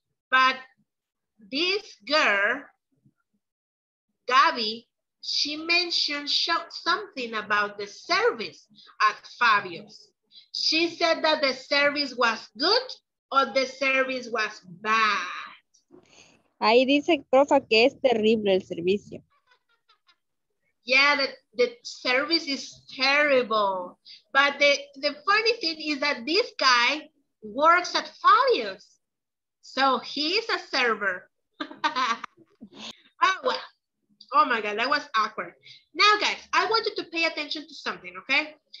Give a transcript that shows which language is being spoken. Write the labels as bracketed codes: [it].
[en] But this girl, Gabby, she mentioned something about the service at Fabio's. She said that the service was good or the service was bad. [es] Ahí dice, profa, que es terrible el servicio. [en] Yeah, the service is terrible. But the funny thing is that this guy works at Fabio's. So he's a server. Oh, well. Oh my God, that was awkward. Now, guys, I want you to pay attention to something, okay?